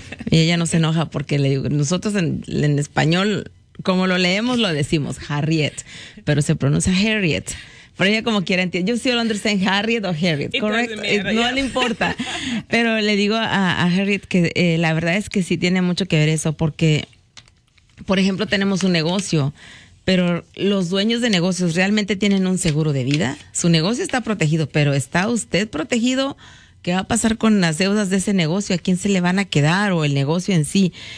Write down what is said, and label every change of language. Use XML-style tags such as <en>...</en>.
<es>Y ella no se enoja porque le digo, nosotros en español, como lo leemos, lo decimos Harriet, pero se pronuncia Harriet. Pero ella como quiera entiende.</es> <en>Yo still understand Harriet o Harriet, correct?</en> <es>No le importa. Pero le digo a Harriet que la verdad es que sí tiene mucho que ver eso porque, por ejemplo, tenemos un negocio, pero los dueños de negocios realmente tienen un seguro de vida. Su negocio está protegido, pero ¿está usted protegido? ¿Qué va a pasar con las deudas de ese negocio? ¿A quién se le van a quedar o el negocio en sí?</es>